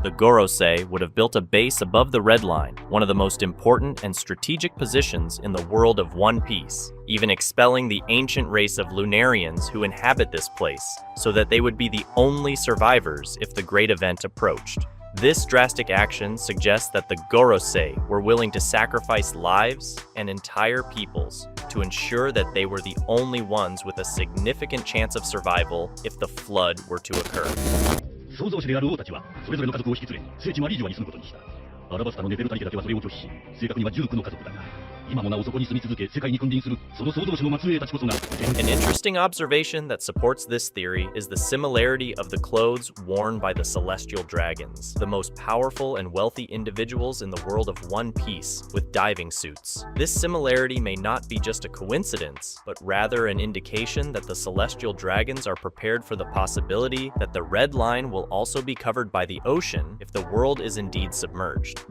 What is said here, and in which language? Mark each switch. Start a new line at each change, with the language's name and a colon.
English: The Gorosei would have built a base above the Red Line, one of the most important and strategic positions in the world of One Piece, even expelling the ancient race of Lunarians who inhabit this place, so that they would be the only survivors if the great event approached. This drastic action suggests that the Gorosei were willing to sacrifice lives and entire peoples to ensure that they were the only ones with a significant chance of survival if the flood were to occur.
Japanese: 創造者である王たちはそれぞれの家族を引き連れ聖地マリージョアに住むことにした。アラバスタのネフェルタリ家だけはそれを拒否し、正確には19の家族だが、今もなおそこに住み続け世界に君臨するその創造者の末裔たちこそが。
English: An interesting observation that supports this theory is the similarity of the clothes worn by the celestial dragons, the most powerful and wealthy individuals in the world of One Piece, with diving suits. This similarity may not be just a coincidence, but rather an indication that the celestial dragons are prepared for the possibility that the Red Line will also be covered by the ocean if the world is indeed submerged.